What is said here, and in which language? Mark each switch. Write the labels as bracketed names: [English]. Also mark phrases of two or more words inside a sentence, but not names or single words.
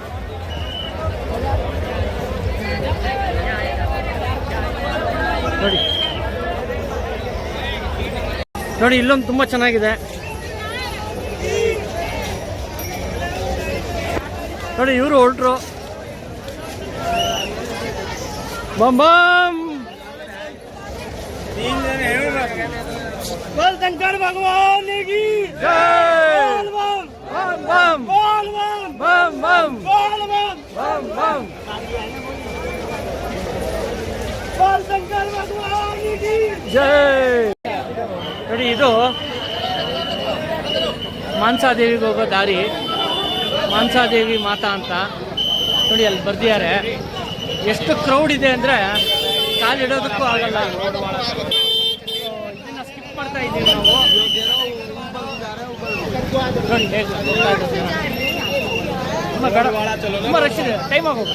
[Kannada] ನೋಡಿ ನೋಡಿ ಇಲ್ಲೊಂದು ತುಂಬ ಚೆನ್ನಾಗಿದೆ. ನೋಡಿ ಇವರು ಹೊರಟ್ರು. [Hindi] बम बम बोल शंकर भगवान की जय। बम बम बम बम बम बम बोल शंकर भगवान की जय। [Kannada] ನೋಡಿ ಇದು ಮಾನಸಾದೇವಿಗೆ ಹೋಗೋ ದಾರಿ, ಮಾನಸಾದೇವಿ ಮಾತಾ ಅಂತ ನೋಡಿ ಅಲ್ಲಿ ಬರ್ದಿದ್ದಾರೆ. ಎಷ್ಟು ಕ್ರೌಡ್ ಇದೆ ಅಂದರೆ ಕಾಲಿಡೋದಕ್ಕೂ ಆಗಲ್ಲ. ಇದನ್ನು ಸ್ಕಿಪ್ ಮಾಡ್ತಾ ಇದ್ದೀವಿ ನಾವು. ನೋಡಿ ತುಂಬ ರಶ್ ಇದೆ, ಟೈಮ್ ಆಗೋದು.